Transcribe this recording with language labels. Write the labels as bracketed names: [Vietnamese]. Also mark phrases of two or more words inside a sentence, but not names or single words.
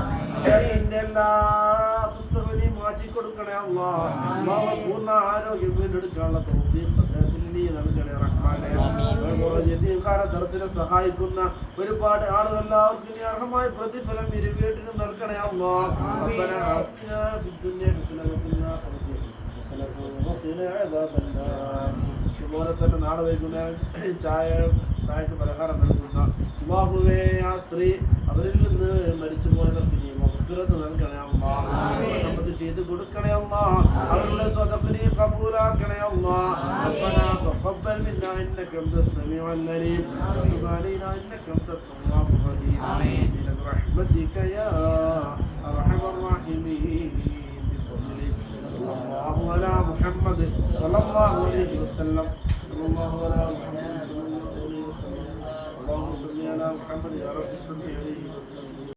[Malayalam] അദ്ദേഹത്തിന്റെ എല്ലാ അസ്വസ്ഥതകളെയും മാറ്റി കൊടുക്കണേ അല്ലാഹ്. അല്ലാഹു പൂർണ്ണ ആരോഗ്യം വീണ്ടെടുക്കാനുള്ള തൗഫീഖ് അദ്ദേഹത്തിന് നീ നൽകണേ റഹ്മാനേ. ദർസിനെ സഹായിക്കുന്ന ഒരുപാട് ആളുകൾ എല്ലാവർക്കും നീ അർഹമായ പ്രതിഫലം ഇരു വീട്ടിലും നൽകണേ അല്ലാഹ്. [Arabic] ربنا آتنا في الدنيا حسنة وفي الآخرة حسنة وقنا عذاب النار. [Malayalam] അതുപോലെ തന്നെ നാളെ വൈകുന്നേരം ചായക്ക് പലഹാരം നൽകുന്ന അല്ലാഹുവേ ആ സ്ത്രീ അവരിൽ നിന്ന് മരിച്ചു പോയവർക്ക് നീ മഗ്ഫിറത്ത് നൽകണേ അല്ലാഹ്. നമുക്ക് ചെയ്തു കൊടുക്കണേ അല്ലാഹ്. അവരുടെ സ്വതക്ക നീ ഖബൂലാക്കണേ അല്ലാഹ്. [Arabic] ربنا تقبل منا إنك أنت السميع العليم وتب علينا إنك أنت التواب الرحيم برحمتك يا أرحم الراحمين. صلى الله على محمد صلى الله عليه وسلم صلى الله على محمد صلى الله عليه وسلم اللهم صل على محمد يا رب صل عليه وسلم.